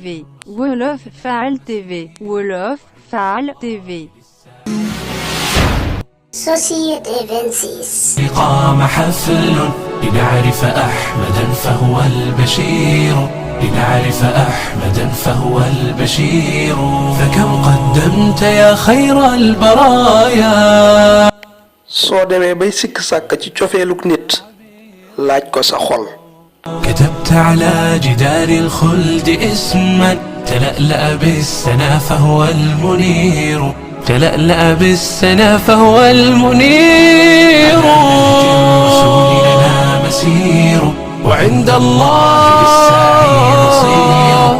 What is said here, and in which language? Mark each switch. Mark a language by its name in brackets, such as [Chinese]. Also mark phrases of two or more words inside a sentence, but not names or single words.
[Wolof] Wolof Faal TV. Wolof Faal TV. [French] Société 26 [Arabic] قام حفل لنعرف أحمدا فهو البشير لنعرف أحمدا فهو البشير. فكم قدمت يا خير البرايا. [Wolof] soo demee bay sikk sàkk ci cofeeluk nit laaj ko sa xol [Arabic] كتبت على جدار الخلد اسما تلألأ بالسنا فهو المنير، تلألأ بالسنا فهو المنير. الرسول لنا مسير وعند الله للسعي نصير.